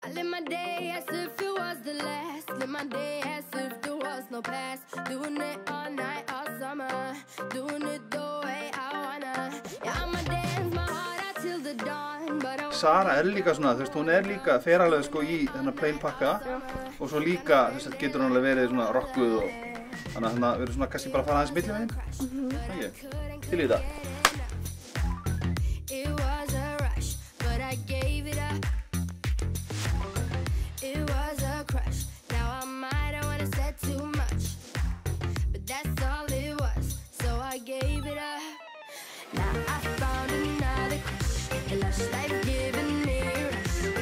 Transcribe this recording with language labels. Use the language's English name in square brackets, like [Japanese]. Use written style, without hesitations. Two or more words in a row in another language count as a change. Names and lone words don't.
[English] I live my day as if it was the last. Live my day as if there was no past. Doing it all night, all summer. Doing it the way I wanna. Yeah, I'ma dance my heart out till the dawn. [Icelandic] Sara líka svona, þú veist, hún líka fer alveg sko í þennan plain pakka og svo líka, þú veist, getur hún alveg verið svona rockuð og þannig að við erum svona kannski bara að fara aðeins milliveginn. Til í þetta. [English] It was a rush, but I gave it up. It was a crush. Now I might have wanna said too much, but that's all it was. So I gave it up. Now I found another crush. A lush life giving me a rush.